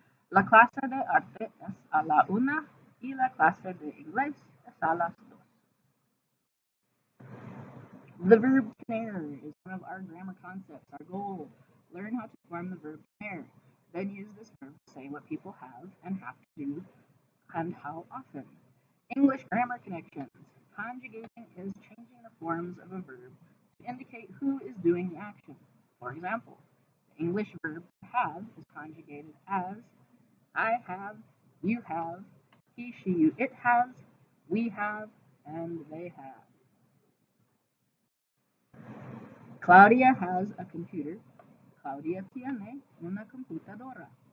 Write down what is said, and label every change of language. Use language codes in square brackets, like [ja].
[es] La clase de arte es a la 1 y la clase de inglés es a las 2. [en] The verb tener is one of our grammar concepts. Our goal, learn how to form the verb tener. Then use this verb to say what people have and have to do and how often. English grammar connections. Conjugating is changing the forms of a verb to indicate who is doing the action. For example, the English verb to have is conjugated as I have, you have, he, she, you, it has, we have, and they have. Claudia has a computer. [es] Claudia tiene una computadora.